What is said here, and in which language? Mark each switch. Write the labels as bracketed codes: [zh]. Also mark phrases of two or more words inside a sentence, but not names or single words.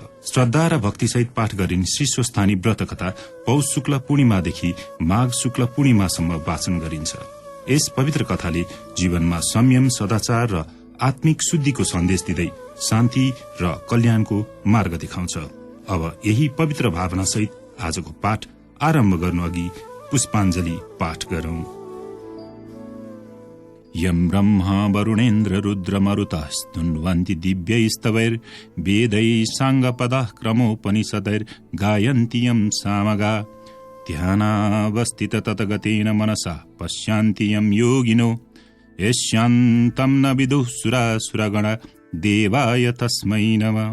[ne] श्रद्धा र भक्तिसहित पाठ गरिने श्री स्वस्थानी व्रत कथा पौष शुक्ल पूर्णिमादेखि माघ शुक्ल पूर्णिमासम्म वाचन गरिन्छ। यस पवित्र कथाले जीवनमा संयम, सदाचार र आत्मिक शुद्धिको सन्देश दिँदै शान्ति र कल्याणको मार्ग देखाउँछ। अब यही पवित्र भावनासहित आजको पाठ आरम्भ गर्नु अघि पुष्पाञ्जली पाठ गरौं। [sa] यं ब्रह्मा वरुणेन्द्र रुद्र मरुतः स्तुन्वन्ति दिव्यैस्तवैर् वेदैः साङ्गपदः क्रमोपनिषदैर् गायन्ति यं सामगा ध्यानावस्थित ततगतेन मनसा पश्यन्ति यं योगिनो यस्यान्तं न विदुः सुरासुरगणा देवाय तस्मै नमः।